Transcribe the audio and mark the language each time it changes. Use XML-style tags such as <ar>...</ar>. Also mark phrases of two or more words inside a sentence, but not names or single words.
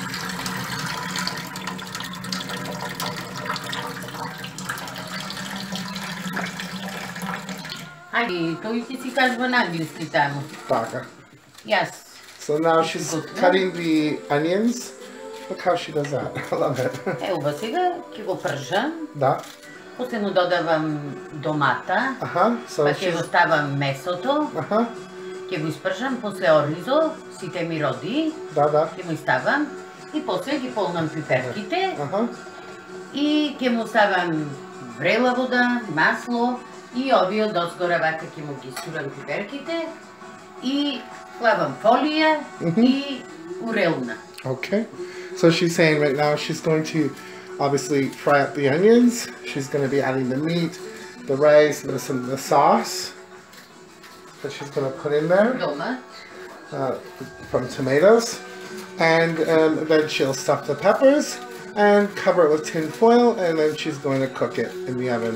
<en>Yes. So now she's cutting the onions. Look how she does that. I love it.</en> <mk>Evo сега ќе го пржам. Да. После му додавам домата. So па ќе го ставам месото. Ќе го испржам, после оризо, сите ми роди. Ќе му ставам и после ги полнам пиперките. И ќе му ставам врела вода, масло и овие досгора вака ќе му ги стурам пиперките и хлабам фолија и урелна.</mk> <en>Okay. So she's saying right now she's going to obviously fry up the onions. She's going to be adding the meat, the rice, the sauce that she's going to put in there from tomatoes. And then she'll stuff the peppers and cover it with tin foil, and then she's going to cook it in the oven.</en>